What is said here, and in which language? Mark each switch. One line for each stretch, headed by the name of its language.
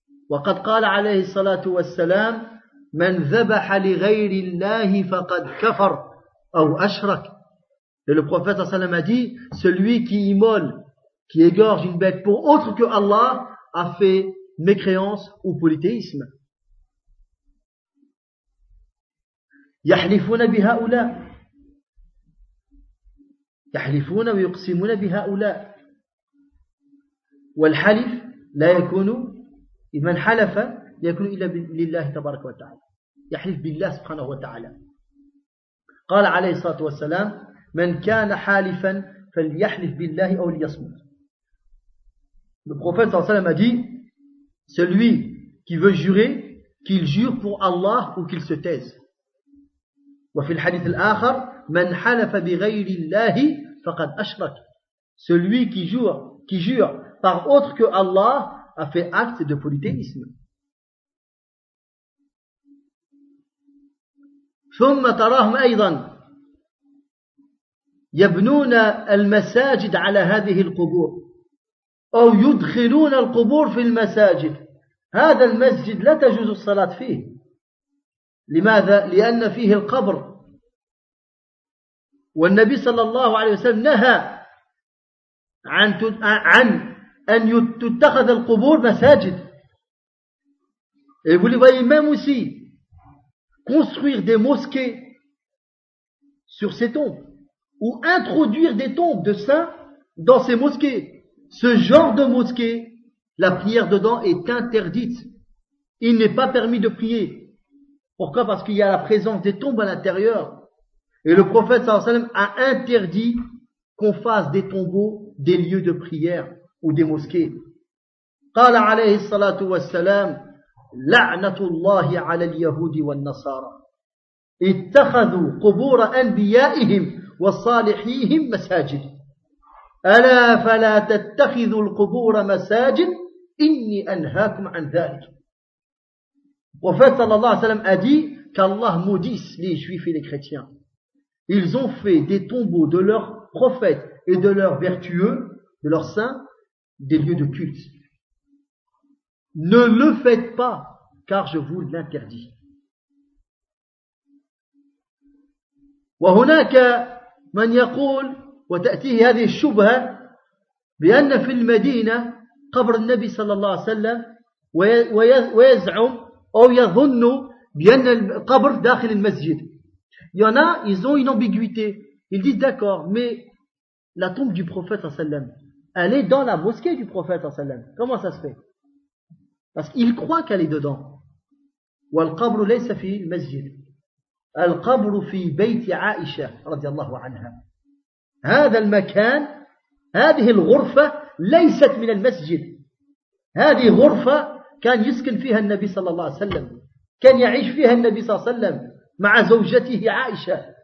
Arabic: وَقَدْ قَالَ عَلَيْهِ الصَّلَاةُ وَالسَّلَامُ مَنْ ذَبَحَ لِغَيْرِ اللَّهِ فَقَدْ كَفَرْ أَوْ أَشْرَكْ.
French: Et le prophète sallam a dit, celui qui immole, qui égorge une bête pour autre que Allah, a fait mécréance ou polythéisme.
Arabic: يحلفون بهؤلاء يحلفون ويقسمون بهؤلاء والحلف لا يكون من حلف يكون إلا لله تبارك وتعالى يحلف بالله سبحانه وتعالى. قال عليه الصلاة والسلام من كان حالفا فليحلف بالله أو ليصمت.
French: Le prophète
Arabic: صلى الله عليه وسلم
French: a dit, celui qui veut jurer, qu'il jure pour Allah ou qu'il se taise.
Arabic: وفي الحديث الآخر من حلف بغير الله فقد أشرك.
French: Celui qui jure par autre que Allah a fait acte de polythéisme.
Arabic: ثم تراهم أيضا يبنون المساجد على هذه القبور أو يدخلون القبور في المساجد. هذا المسجد لا تجوز الصلاة فيه. لماذا؟ لأن فيه القبر. والنبي صلى الله عليه وسلم نهى عن أن تتخذ القبور مساجد.
French: Et vous le voyez même aussi, construire des mosquées sur ces tombes ou introduire des tombes de saints dans ces mosquées. Ce genre de mosquée, la prière dedans est interdite. Il n'est pas permis de prier. Pourquoi? Parce qu'il y a la présence des tombes à l'intérieur. Et le prophète
Arabic: sallallahu alayhi wa sallam
French: a interdit qu'on fasse des tombeaux des lieux de prière ou des mosquées.
Arabic: قال عليه الصلاة والسلام لعنة الله على اليهود والنصارى اتخذوا قبور أنبيائهم وصالحيهم مساجد. ألا فلا تتخذوا القبور مساجد إني أنهاكم عن ذلك. وفات صلى الله عليه وسلم
French: a dit qu'Allah maudisse les juifs et les chrétiens. Ils ont fait des tombeaux de leurs prophètes et de leurs vertueux, de leurs saints, des lieux de culte. ne le faites pas, car je vous l'interdis.
Arabic: وهناك من يقول وتأتيه هذه الشبهة بأن في المدينة قبر النبي صلى الله عليه وسلم ويزعم أو يظن بأن القبر داخل المسجد.
French: Il y en a, ils ont une ambiguïté. Ils disent d'accord, mais la tombe du prophète sallam, elle est dans la mosquée du prophète sallam. Comment ça se fait? Parce qu'ils croient qu'elle est dedans.
Arabic: والقبر ليس في المسجد. القبر في بيت عائشة رضي الله عنها. هذا المكان هذه الغرفة ليست من المسجد. هذه غرفة كان يسكن فيها النبي صلى الله عليه وسلم. كان يعيش فيها النبي صلى الله عليه وسلم مع زوجته عائشة.